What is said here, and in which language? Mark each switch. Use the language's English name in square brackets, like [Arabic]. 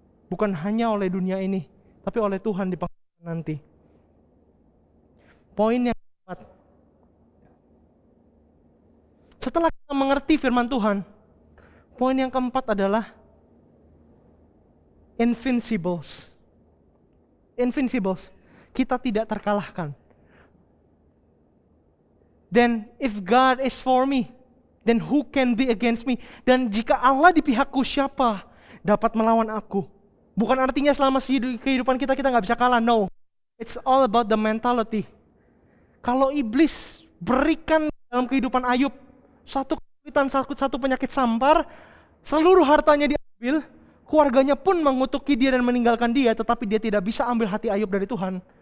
[Indonesian] Bukan hanya oleh dunia ini, tapi oleh Tuhan di pengadilan nanti. Poin yang keempat. Setelah kita mengerti firman Tuhan, poin yang keempat adalah invincibles. Invincibles. Kita tidak terkalahkan. [English] Then if God is for me, then who can be against me? [Indonesian] Dan jika Allah di pihakku, siapa dapat melawan aku? Bukan artinya selama kehidupan kita nggak bisa kalah. [English] No, it's all about the mentality. [Indonesian] Kalau iblis berikan dalam kehidupan Ayub satu kesulitan, satu penyakit sampar, seluruh hartanya diambil, keluarganya pun mengutuki dia dan meninggalkan dia, tetapi dia tidak bisa ambil hati Ayub dari Tuhan.